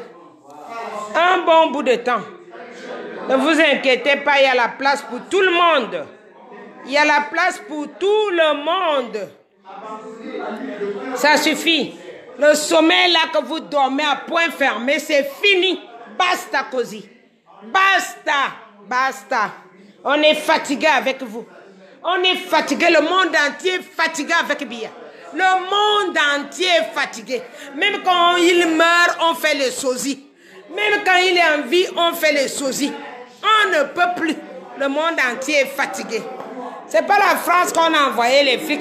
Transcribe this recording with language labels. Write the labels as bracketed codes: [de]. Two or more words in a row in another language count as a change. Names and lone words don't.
[fr] Un bon bout de temps. Ne vous inquiétez pas, il y a la place pour tout le monde. Il y a la place pour tout le monde. Ça suffit. Le sommeil là que vous dormez à point fermé, c'est fini. [it] Basta così. Basta. Basta. [fr] On est fatigué avec vous. On est fatigué. Le monde entier est fatigué avec Biya. Le monde entier est fatigué. Même quand il meurt, on fait les sosies. Même quand il est en vie, on fait les sosies. On ne peut plus. Le monde entier est fatigué. C'est pas la France qu'on a envoyé les flics.